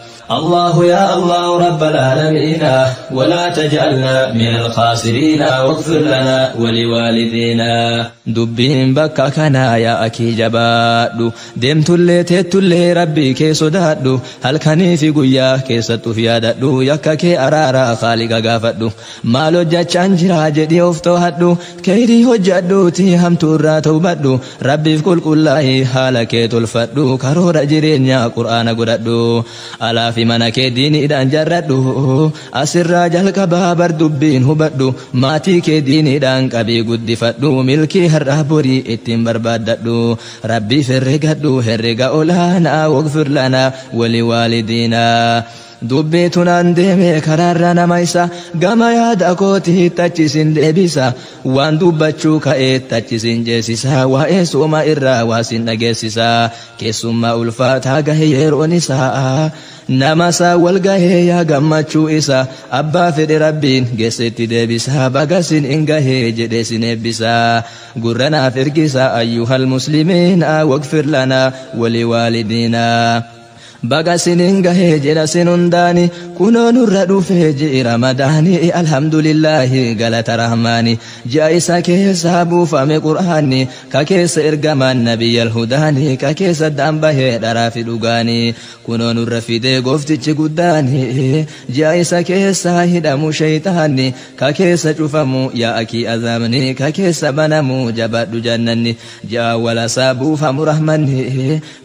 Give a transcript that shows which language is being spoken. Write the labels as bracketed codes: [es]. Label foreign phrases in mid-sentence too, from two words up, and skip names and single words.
[ar] الله يا الله رب العالمين، ولا تجعلنا من الخاسرين، واغفر لنا ولوالدينا. [om] Dubbiin bakka kanaa yaa akii jabaadhu, deemtullee teettullee Rabbii kee sodaadhu, halkanii fi guyyaa keessatti uf yaadadhu, yakka kee araaraa Haaliqa gaafadhu, maal hojjachaan jira jedhii of to'adhu, khayrii hojjadhuuti hamtuu irraa tawbadhu, Rabbiif qulqullaa'ii haala kee tolfadhu, karoora jireenyaa Qur'aana godhadhu, alaa fi mana kee diiniidhaan jarradhu, asirraa jalqabaa bar dubbiin hubadhu, maatii kee diiniidhaan qabii guddifadhu, milkii har'aa borii ittiin barbaaddadhu, Rabbiif herregadhu, herrega olaanaa, [ar] واغفر لنا ولوالدينا. [om] Dubbii tunaan deeme karaarra nama isa, gama yaada kootii tachisin deebisa, waan dubbachuu ka'ee tachisin jeesisa, waa'ee sooma irraa waasin dhageessisa, keessummaa ulfaataa gahe yeroon isaa, nama isaa wal gahee yaa gammachuu isa, abbaa fedhe Rabbiin geessetti deebisa, bagasin hin gahee jedhee sin eebbisa, gurra naaf ergisa, [ar] أيها المسلمين, واغفر لنا ولوالدينا. [om] Baga sinin gahee jedha sin hundaani, kunoo nurra dhufee ji'i Ramadaani, alhamdulillahi galata Rahmaani, ji'a isa keessaa buufame Qur'aanni, ka keessa ergamaan Nabiyyal Hudaani, ka keessa daan bahee dharaa fi dhugaani, kunoo nurra fidee gooftichi guddaani, ji'a isa keessaa hidhamu shaytaanni, ka keessa cufamu yaa akii azaabni, ka keessa banamu jabaadhu jannanni, ji'a walasaa buufamu Rahmanni,